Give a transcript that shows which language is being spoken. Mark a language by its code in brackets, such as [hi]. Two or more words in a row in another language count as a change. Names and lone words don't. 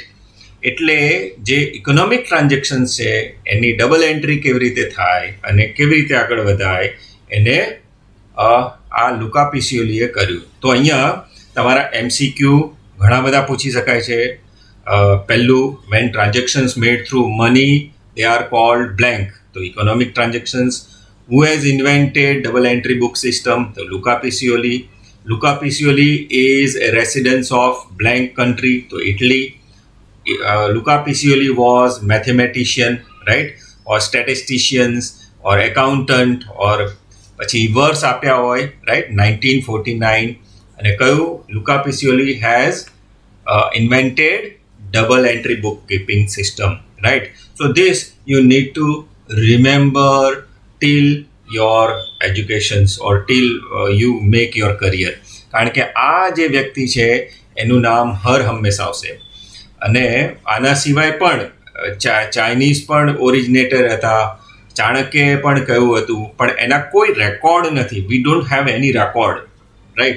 [gu] એટલે જે ઇકોનોમિક ટ્રાન્ઝેક્શન્સ છે એની ડબલ એન્ટ્રી કેવી રીતે થાય અને કેવી રીતે આગળ વધાય એને આ લુકા પેસિયોલીએ કર્યું. તો અહીંયા તમારા MCQ ઘણા બધા પૂછી શકાય છે. [en] પહેલું, when transactions made through money they are called blank. તો economic transactions. Who has invented double entry book system? તો લુકા પેસિયોલી. લુકા પેસિયોલી is a residence of blank country. તો Italy. Luca Pacioli was mathematician, right? Or statisticians or accountant or [gu] પછી વર્ષ આપ્યા હોય, [en] right? [gu] 1949. અને કયું? [en] Luca Pacioli has invented double entry bookkeeping system, right? So this you need to remember till your educations or till you make your career. [gu] કારણ કે આ જે વ્યક્તિ છે એનું નામ હર હંમેશા આવશે. અને આના સિવાય પણ ચાઇનીઝ પણ ઓરિજિનેટર હતા, ચાણક્યએ પણ કહ્યું હતું, પણ એના કોઈ રેકોર્ડ નથી. [en] we don't have any record, right?